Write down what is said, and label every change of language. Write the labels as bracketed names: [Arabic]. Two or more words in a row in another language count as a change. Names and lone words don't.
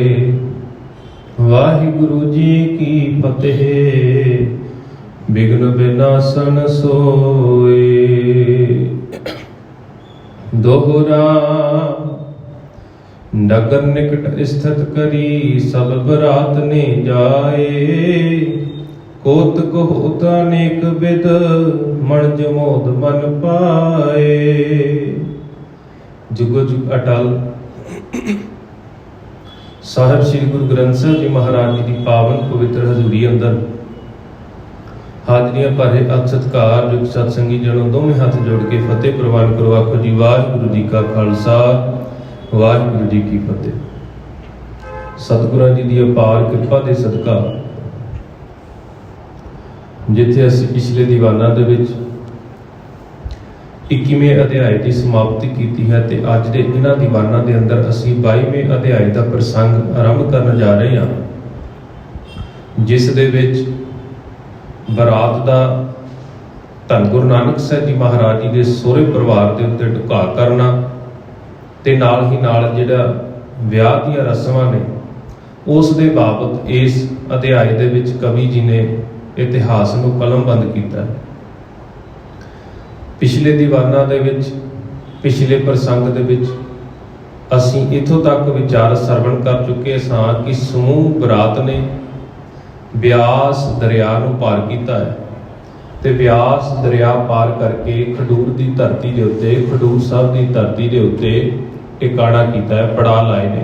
[Punjabi] ਵਾਹਿਗੁਰੂ ਜੀ ਕੀ ਫ਼ਤਹਿ [Braj] विघ्न विनाशन सोए। दोहरा नगर निकट स्थित करी सब बरात ने जाए। कोतक होत अनेक विध मणज मोद मन पाए। [Punjabi] ਜੁਗੋ ਜੁਗ ਅਟੱਲ ਸਾਹਿਬ ਸ੍ਰੀ ਗੁਰੂ ਗ੍ਰੰਥ ਸਾਹਿਬ ਜੀ ਮਹਾਰਾਜ ਜੀ ਕੀ ਪਾਵਨ ਪਵਿੱਤਰ ਹਜ਼ੂਰੀ ਅੰਦਰ ਹਾਜ਼ਰੀਆਂ ਭਰੇ ਅਤਿ ਸਤਿਕਾਰ ਜੁਗ ਸਤਿਸੰਗੀ ਜਨੋ ਦੋਵੇਂ ਹੱਥ ਜੋੜ ਕੇ ਫ਼ਤਹਿ ਪ੍ਰਵਾਨ ਕਰੋ। ਆਖੋ ਜੀ ਵਾਹਿਗੁਰੂ ਜੀ ਕਾ ਖ਼ਾਲਸਾ ਵਾਹਿਗੁਰੂ ਜੀ ਕੀ ਫ਼ਤਹਿ। ਸਤਿਗੁਰਾਂ ਜੀ ਕੀ ਅਪਾਰ ਕਿਰਪਾ ਕੇ ਸਦਕਾ ਜਿੱਥੇ ਅਸੀਂ ਪਿਛਲੇ ਦੀਵਾਨਾਂ ਦੇ ਵਿੱਚ 21ਵੇਂ ਅਧਿਆਇ ਕੀ ਸਮਾਪਤੀ ਕੀ ਹੈ ਤੇ ਅੱਜ ਦੇ ਇਨ੍ਹਾਂ ਦੀਵਾਨਾਂ ਦੇ ਅੰਦਰ ਅਸੀਂ 22ਵੇਂ ਅਧਿਆਇ ਕਾ ਪ੍ਰਸੰਗ ਆਰੰਭ ਕਰਨ ਜਾ ਰਹੇ ਹਾਂ। ਜਿਸ ਦੇ ਵਿੱਚ ਬਰਾਤ ਕਾ ਧਨ ਗੁਰੂ ਨਾਨਕ ਸਾਹਿਬ ਜੀ ਮਹਾਰਾਜ ਜੀ ਕੇ ਸਹੁਰੇ ਪਰਿਵਾਰ ਕੇ ਉੱਤੇ ਢੁੱਕਾ ਕਰਨਾ ਤੇ ਨਾਲ ਹੀ ਨਾਲ ਜਿਹੜਾ ਵਿਆਹ ਦੀਆਂ ਰਸਮਾਂ ਨੇ ਉਸ ਦੇ ਬਾਬਤ ਇਸ ਅਧਿਆਇ ਦੇ ਵਿੱਚ ਕਵੀ ਜੀ ਨੇ ਇਤਿਹਾਸ ਨੂੰ ਕਲਮਬੰਦ ਕੀਤਾ ਹੈ। ਪਿਛਲੇ ਦੀਵਾਨਾਂ ਦੇ ਵਿੱਚ ਪਿਛਲੇ ਪ੍ਰਸੰਗ ਦੇ ਵਿੱਚ ਅਸੀਂ ਇੱਥੋਂ ਤੱਕ ਵਿਚਾਰ ਸਰਵਣ ਕਰ ਚੁੱਕੇ ਸਾਂ ਕਿ ਸਮੂਹ ਬਰਾਤ ਨੇ ਬਿਆਸ ਦਰਿਆ ਨੂੰ ਪਾਰ ਕੀਤਾ ਹੈ ਤੇ ਬਿਆਸ ਦਰਿਆ ਪਾਰ ਕਰਕੇ ਖਡੂਰ ਕੀ ਧਰਤੀ ਕੇ ਉੱਤੇ ਖਡੂਰ ਸਾਹਿਬ ਕੀ ਧਰਤੀ ਕੇ ਉੱਤੇ ਟਿਕਾਣਾ ਕੀਤਾ ਹੈ, ਪੜਾ ਲਾਏ ਨੇ।